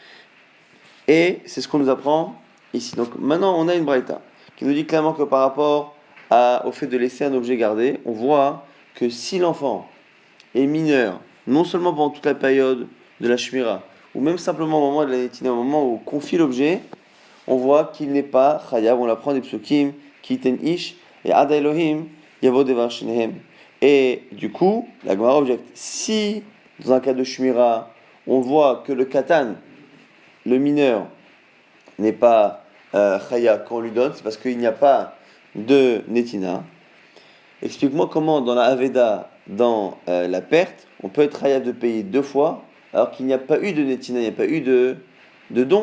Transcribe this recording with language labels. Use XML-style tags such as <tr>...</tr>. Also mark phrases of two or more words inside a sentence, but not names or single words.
<fr>Et c'est ce qu'on nous apprend ici. Donc maintenant on a une braïta qui nous dit clairement que par rapport au fait de laisser un objet gardé, on voit que si l'enfant est mineur, non seulement pendant toute la période de la shmira, ou même simplement au moment de la netina, au moment où on confie l'objet, on voit qu'il n'est pas chayav, on l'apprend des psukim,</fr> <he>כי יתן איש, את עד אלהים, יבא דבר שניהם.</he> <fr>Et du coup, la Gemara objecte, si dans un cas de shmira, on voit que le katan, le mineur, n'est pas chayav quand on lui donne, c'est parce qu'il n'y a pas de netina. Explique-moi comment dans la aveda, dans la perte, on peut être chayav de payer deux fois, alors qu'il n'y a pas eu de netina, il n'y a pas eu de don.</fr>